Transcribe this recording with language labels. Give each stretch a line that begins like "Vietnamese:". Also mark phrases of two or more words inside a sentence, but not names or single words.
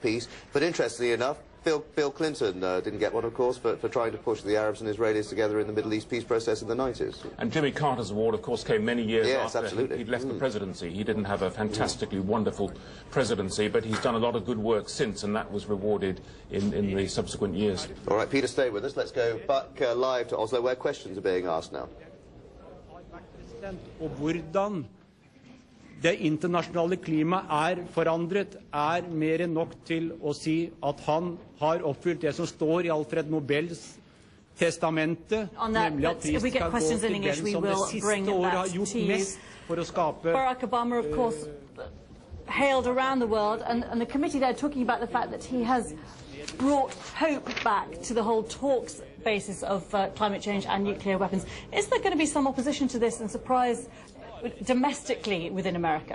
English: But interestingly enough, Bill Clinton didn't get one, of course, for trying to push the Arabs and Israelis together in the Middle East peace process in the 90s. And Jimmy Carter's award, of course, came many years after absolutely. he'd left the presidency. He didn't have a fantastically wonderful presidency, but he's done a lot of good work since, and that was rewarded in the subsequent years. All right, Peter, stay with us. Let's go back live to Oslo, where questions are being asked now.
Norwegian: Og hvordan det internasjonale klimaet forandret, mer enn nok til å si at han har oppfylt det som står I Alfred Nobels testamente, nemlig at prisen skal gå til den som det siste året har gjort mest for å skape...
English: Barack Obama, of course, hailed around the world, and the committee there talking about the fact that he has brought hope back to the whole talks basis of climate change and nuclear weapons. Is there going to be some opposition to this and surprise domestically within America?